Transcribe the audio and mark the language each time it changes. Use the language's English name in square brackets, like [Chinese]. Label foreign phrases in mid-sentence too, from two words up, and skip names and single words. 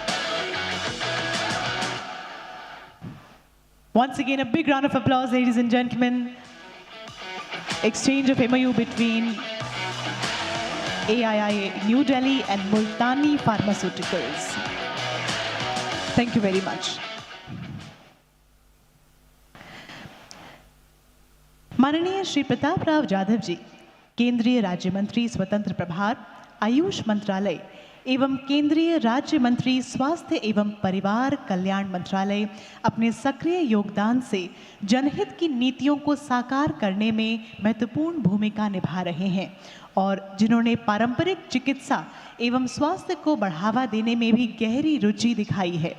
[English] Once again, a big round of applause, ladies and gentlemen. Exchange of MOU between AII New Delhi and Multani Pharmaceuticals. Thank you very much. [Hindi] माननीय श्री प्रताप राव जाधव जी, केंद्रीय राज्य मंत्री स्वतंत्र प्रभार, आयुष मंत्रालय एवं केंद्रीय राज्य मंत्री स्वास्थ्य एवं परिवार कल्याण मंत्रालय अपने सक्रिय योगदान से जनहित की नीतियों को साकार करने में महत्वपूर्ण भूमिका निभा रहे हैं और जिन्होंने पारंपरिक चिकित्सा एवं स्वास्थ्य को बढ़ावा देने में भी गहरी रुचि दिखाई है।